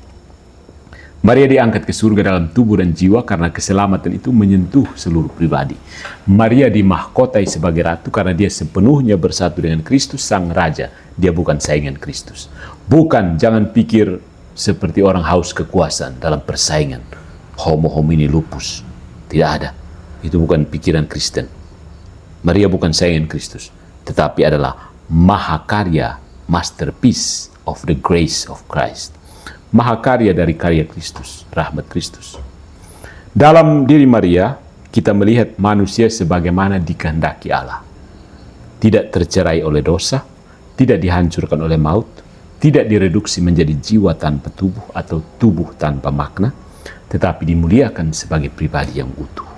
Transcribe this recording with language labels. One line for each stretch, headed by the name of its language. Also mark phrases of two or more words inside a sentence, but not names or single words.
Indonesian: Maria diangkat ke surga dalam tubuh dan jiwa karena keselamatan itu menyentuh seluruh pribadi. Maria dimahkotai sebagai ratu karena dia sepenuhnya bersatu dengan Kristus Sang Raja. Dia bukan saingan Kristus. Bukan, jangan pikir seperti orang haus kekuasaan dalam persaingan.
Latin: Homo homini lupus.
Indonesian: Tidak ada. Itu bukan pikiran Kristen. Maria bukan saingan Kristus, tetapi adalah mahakarya,
English: masterpiece of the grace of Christ.
Indonesian: Mahakarya dari karya Kristus, rahmat Kristus. Dalam diri Maria, kita melihat manusia sebagaimana dikehendaki Allah. Tidak tercerai oleh dosa, tidak dihancurkan oleh maut, tidak direduksi menjadi jiwa tanpa tubuh atau tubuh tanpa makna, tetapi dimuliakan sebagai pribadi yang utuh.